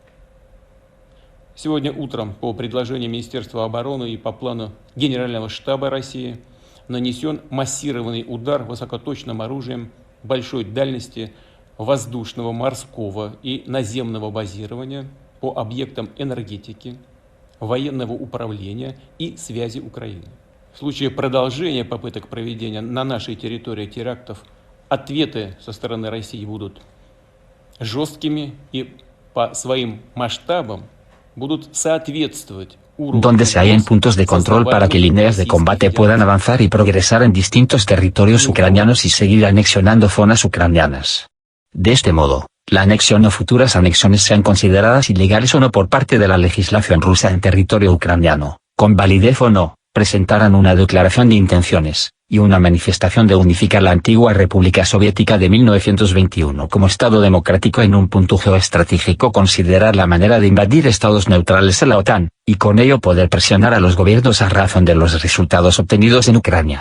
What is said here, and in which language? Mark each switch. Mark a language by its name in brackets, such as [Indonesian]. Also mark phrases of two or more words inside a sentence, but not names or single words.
[Russian] Сегодня утром по предложению Министерства обороны и по плану Генерального штаба России нанесен массированный удар высокоточным оружием большой дальности воздушного, морского и наземного базирования по объектам энергетики, военного управления и связи Украины. В случае продолжения попыток проведения на нашей территории терактов, ответы со стороны России будут жесткими и по своим масштабам будут соответствовать [Spanish] donde se hallen puntos de control para que líneas de combate puedan avanzar y progresar en distintos territorios ucranianos y seguir anexionando zonas ucranianas. De este modo, la anexión o futuras anexiones sean consideradas ilegales o no por parte de la legislación rusa en territorio ucraniano, con validez o no, presentarán una declaración de intenciones, y una manifestación de unificar la antigua República Soviética de 1921 como Estado democrático en un punto geoestratégico, considerar la manera de invadir estados neutrales en la OTAN, y con ello poder presionar a los gobiernos a razón de los resultados obtenidos en Ucrania.